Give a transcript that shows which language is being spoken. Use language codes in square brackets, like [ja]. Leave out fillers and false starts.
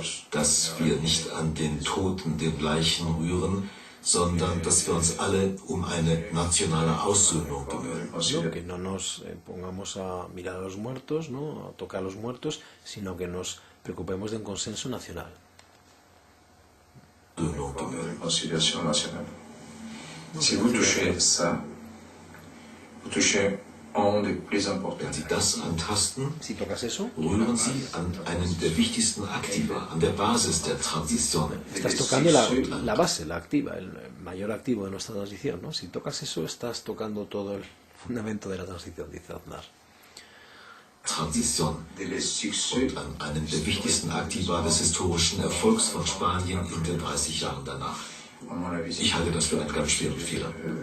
[de] Dass wir nicht an den Toten, den Leichen rühren, sondern dass wir uns alle um eine nationale Aussöhnung bemühen. [es] No, que no nos pongamos a mirar a los muertos, ¿no? A tocar a los muertos, sino que nos preocupemos de un consenso nacional. [fr] Réconciliation nationale. Si vous touchez ça, vous touchez un des plus importants. [de] Wenn Sie das antasten, [es] Si tocas eso, [de] rühren Sie an einen der wichtigsten Aktiva, an der Basis der Transition. [es] estás tocando la base, la activa, el mayor activo de nuestra transición, ¿no? Si tocas eso, estás tocando todo el fundamento de la transición, dice Aznar. [de] Transition und an einem der wichtigsten Aktiva des historischen Erfolgs von Spanien in den 30 Jahren danach. Ich halte das für einen ganz schweren Fehler.